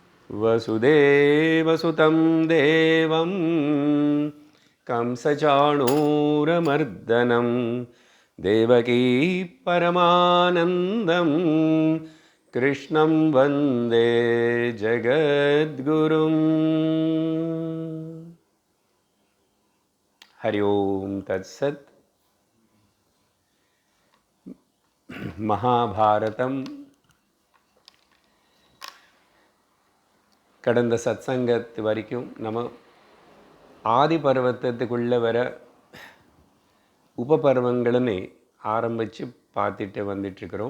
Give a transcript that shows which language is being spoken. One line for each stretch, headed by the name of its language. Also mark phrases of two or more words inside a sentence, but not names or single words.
Sanskrit: वसुदेवसुतं देवं कंसचाणूरमर्दनं देवकी परमानन्दं कृष्णं वन्दे जगद्गुरुं. हरि ओम तत्सत्.
Tamil: மகாபாரதம் கடந்த சத்சங்கத்து வரைக்கும் நம்ம ஆதி பர்வத்தத்துக்குள்ளே வர உபபர்வங்கள்னு ஆரம்பித்து பார்த்துட்டு வந்துட்டுருக்குறோம்.